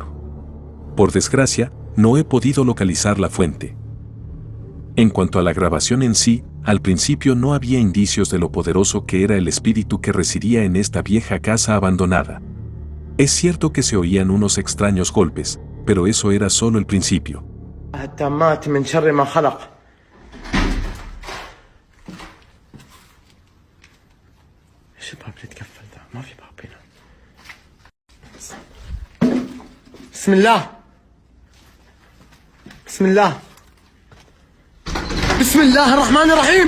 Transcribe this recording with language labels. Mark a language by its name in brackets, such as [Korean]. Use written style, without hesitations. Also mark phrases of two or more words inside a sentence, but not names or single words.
[Spanish] Por desgracia, no he podido localizar la fuente. En cuanto a la grabación en sí, Al principio no había indicios de lo poderoso que era el espíritu que residía en esta vieja casa abandonada. Es cierto que se oían unos extraños golpes, pero eso era solo el principio. [Arabic] التامات من شر ما خلق. ايش الباب اللي تقفل ذا؟ ما في باب هنا. بسم الله. بسم الله. بسم الله الرحمن الرحيم.